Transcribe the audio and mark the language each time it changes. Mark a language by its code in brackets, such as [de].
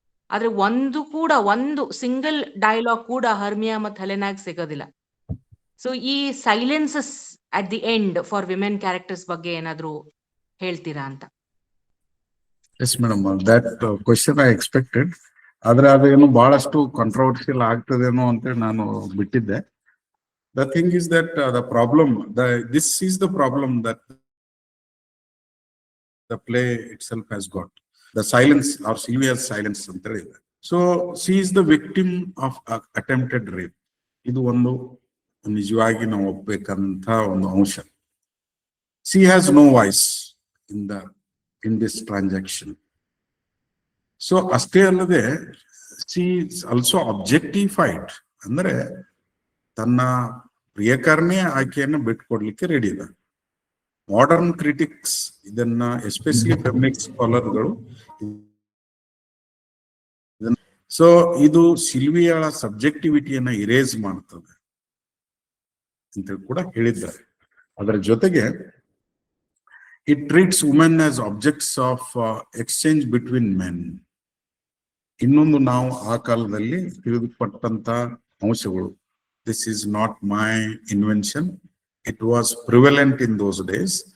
[kn] ಆದ್ರೆ ಒಂದು single dialogue ಕೂಡ ಹರ್ಮಿಯಾ ಮತ್ತು ಹೆಲೆನಾಗ್ ಸಿಗೋದಿಲ್ಲ. [en] so ಈ silences at the end for women characters [kn] ಬಗ್ಗೆ ಏನಾದ್ರು ಹೇಳ್ತೀರಾ ಅಂತ? [en] Yes madam, that question I expected. [kn] ಆದ್ರೆ ಅದೇನು ಬಹಳಷ್ಟು ಕಾಂಟ್ರವರ್ಷಿಯಲ್ ಆಗ್ತದೇನೋ ಅಂತೇಳಿ ನಾನು ಬಿಟ್ಟಿದ್ದೆ. [en] The thing is that this is the problem that the play itself has got. The silence, or Sylvia's silence [kn] ಅಂತ ಹೇಳಿದೆ. [en] So she is the victim of attempted rape. [kn] ಇದು ಒಂದು ನಿಜವಾಗಿ ನಾವು ಒಪ್ಪಬೇಕಂತ ಒಂದು ಅಂಶ. [en] She has no voice in this transaction. So [kn] ಅಷ್ಟೇ ಅಲ್ಲದೆ [en] she is also objectified. [kn] ಅಂದ್ರೆ ತನ್ನ ಪ್ರಿಯಕರನೇ ಆಕೆಯನ್ನು ಬಿಟ್ಕೊಡ್ಲಿಕ್ಕೆ ರೆಡಿ ಇದೆ. ಮಾಡರ್ನ್ ಕ್ರಿಟಿಕ್ಸ್ ಇದನ್ನ, ಎಸ್ಪೆಷಲಿ ಫೆಮಿನಿಸ್ಟ್ ಸ್ಕಾಲರ್ಗಳು, ಸೊ ಇದು ಸಿಲ್ವಿಯಾಳ ಸಬ್ಜೆಕ್ಟಿವಿಟಿಯನ್ನ ಇರೇಸ್ ಮಾಡ್ತದೆ ಅಂತೇಳಿ ಕೂಡ ಹೇಳಿದ್ದಾರೆ. ಅದರ ಜೊತೆಗೆ [en] It treats women as objects of exchange between men. [kn] ಇನ್ನೊಂದು ನಾವು ಆ ಕಾಲದಲ್ಲಿ ತಿಳಿದುಪಟ್ಟಂತ ಅಂಶಗಳು. [en] This is not my invention. It was prevalent in those days.